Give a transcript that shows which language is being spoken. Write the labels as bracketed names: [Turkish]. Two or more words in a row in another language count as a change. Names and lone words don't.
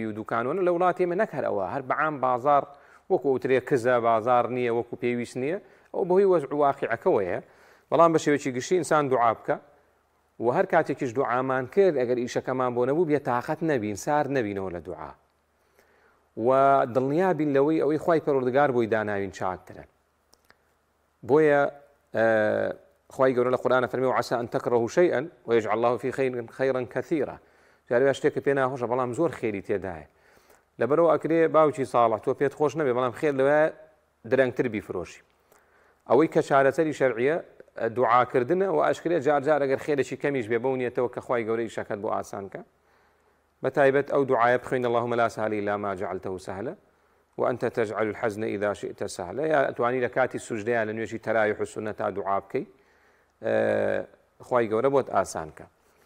[Central Kurdish] و دوکانوانە لە وڵاتی ئێمە نەک هەر ئەوە هەر بەعام بازار وەکو ئەوترێ کزە بازار نییە وەکو پێویست نییە ئەو بەهۆی وەزع واقعەکەوەیە بەڵام بە شێوەیەکی گشتی ئینسان دوعا بکە و هەر کاتێکیش دوعامان کرد ئەگەر ئیشەکەمان بۆ نەبوو بێتاقەت نەبین سار نەبینەوە لە دوعا و دڵنیابین لەوەی ئەوەی خوای پەروەردگار بۆی داناوین چاکترە بۆیە خوای گەورە لە قورئانە فەرمێ [Arabic] وعسى أن تكرهوا شيئا ويجعل الله فيه خيرا كثيرا [Central Kurdish] جارێ شتێکە پێ ناخۆشە بەڵام زۆر خێری تێدایە لەبەرەوە ئەکرێ باوکی ساڵح تۆ پێت خۆش نەبێ بەڵام خێر لەوەیە درەنگتر بیفرۆشی ئەوەی کە چارەسەری شەرعیە دوعاکردنە و ئاشکرێ جار جار ئەگەر خێرێکی کەمیش بێ بەونیەتەوە کە خوای گەورە ئیشەکەت بۆ ئاسانکە بەتایبەت ئەو دوعایە بخوێن [Arabic] اللهم لا سهل إلا ما جعلته سهلا وأنت تجعل الحزن إذا شئت سهلا [Central Kurdish] یا ئەتوانی لە کاتی سوژدەیە لە نوێژی تەراویح و سونە تا دوعا بکەی خوای گەورە بۆت ئاسانکە